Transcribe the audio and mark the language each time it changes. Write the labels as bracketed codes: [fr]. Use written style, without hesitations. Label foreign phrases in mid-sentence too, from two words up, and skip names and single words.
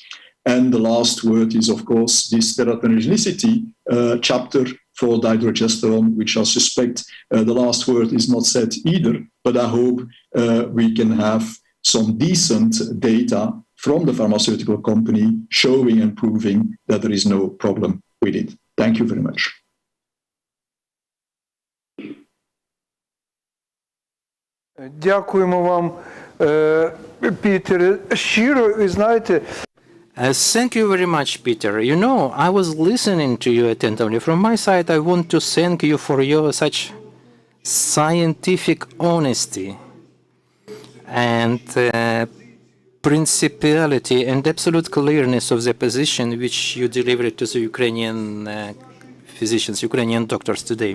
[en] And the last word is, of course, this teratogenicity chapter for dihydrogesterone, which I suspect the last word is not said either, but I hope we can have some decent data from the pharmaceutical company showing and proving that there is no problem with it. Thank you very much. [uk] Дякуємо вам, Пітер, щиро, і знаєте. [en] Thank you very much, Peter. You know, I was listening to you attentively. From my side, I want to thank you for your such scientific honesty and principality and absolute clearness of the position which you delivered to the Ukrainian physicians, Ukrainian doctors today.